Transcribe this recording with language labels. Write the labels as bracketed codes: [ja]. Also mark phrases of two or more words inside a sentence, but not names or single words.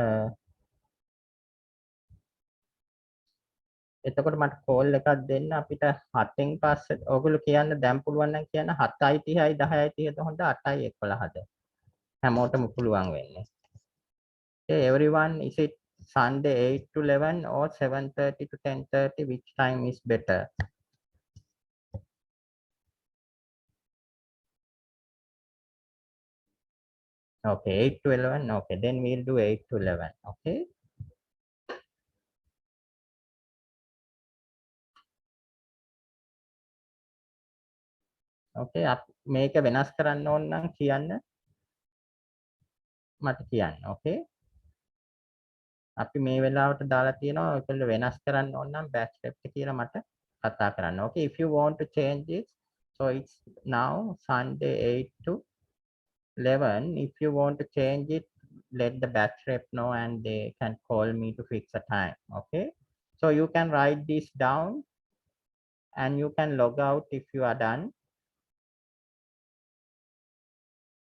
[si] එතකොට මට කෝල් එකක් දෙන්න අපිට 7න් පස්සේ ඔයගොල්ලෝ කියන්න දැන් පුළුවන් නම් කියන්න 7:30යි 10:30ද හොඳ 8:11ද හැමෝටම පුළුවන් වෙන්නේ. [en] Okay, everyone, is it Sunday 8 to 11 or 7:30 to 10:30? Which time is better? Okay, 8 to 11. Okay, then we'll do 8 to 11. [si] Okay. Okay, මේක වෙනස් කරන්න ඕන නම් කියන්න මට කියන්න. Okay. අපි මේ වෙලාවට දාලා තියෙනවා ඔයගොල්ලෝ වෙනස් කරන්න ඕන නම් [en] back step [si] එක කියලා මට කතා කරන්න. [en] Okay, if you want to change it, so it's now Sunday 8 to 11. If you want to change it, let the batch rep know and they can call me to fix a time. Okay, so you can write this down and you can log out if you are done.